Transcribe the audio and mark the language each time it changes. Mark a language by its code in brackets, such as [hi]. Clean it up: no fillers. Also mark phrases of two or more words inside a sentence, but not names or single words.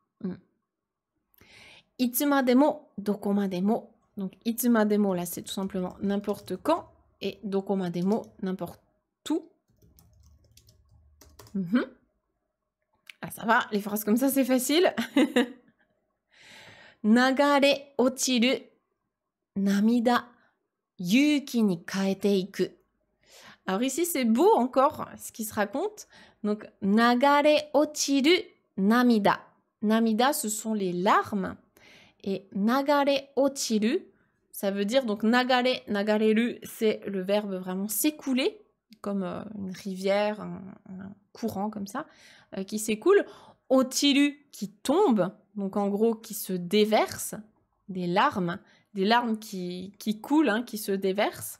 [ja] いつまでも、どこまでも. [fr] Donc, itsumademo, là, c'est tout simplement n'importe quand. Et dokomademo, n'importe où. Mhm. Ah, ça va, les phrases comme ça, c'est facile. [ja] 流れ落ちる涙 雪に変えていく. [fr] Alors ici, c'est beau encore ce qui se raconte. Donc, [ja] 流れ落ちる涙. [fr] Namida, ce sont les larmes. Et [ja] 流れ落ちる, [fr] ça veut dire, donc [ja] 流れ、流れる, [fr] c'est le verbe vraiment s'écouler, comme une rivière, un courant comme ça, qui s'écoule. Ochiru, qui tombe, donc en gros qui se déverse, des larmes qui coulent, hein, qui se déversent.